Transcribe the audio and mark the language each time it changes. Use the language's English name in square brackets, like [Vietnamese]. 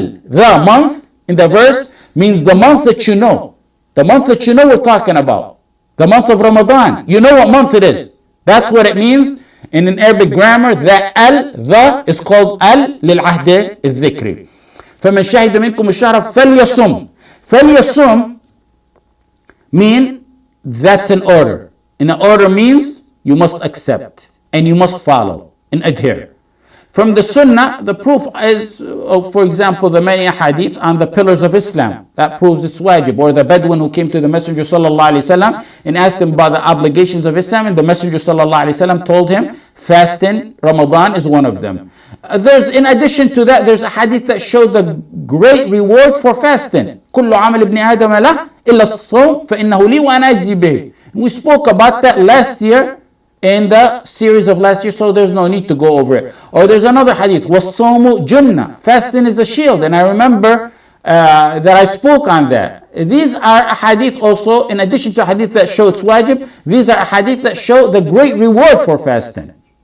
[English] The month, in the verse, means the month that you know. The month that you know we're talking about. The month of Ramadan. You know what month it is. That's what it means. In Arabic grammar, that the is called [Arabic] للعهد الذكري. فمن شهد منكم الشهر فليصم. فليصم [English] mean that's an order. And an order means you must accept and you must follow and adhere. From the Sunnah, the proof is, for example, the many hadith on the pillars of Islam. That proves it's wajib. Or the Bedouin who came to the Messenger sallallahu alaihi wasallam and asked him about the obligations of Islam, and the Messenger sallallahu alaihi wasallam told him fasting Ramadan is one of them. In addition to that, there's a hadith that showed the great reward for fasting. [Arabic] كل عمل ابن آدم له إلا الصوم فإنه لي وأنا أجزي به. [English] We spoke about that last year in the series of last year, so there's no need to go over it. Or there's another hadith, [Arabic] وَالصَّوْمُ جُنَّةٌ, [English] fasting is a shield, and I remember that I spoke on that. These are a hadith also, in addition to a hadith that show it's wajib, these are a hadith that show the great reward for fasting.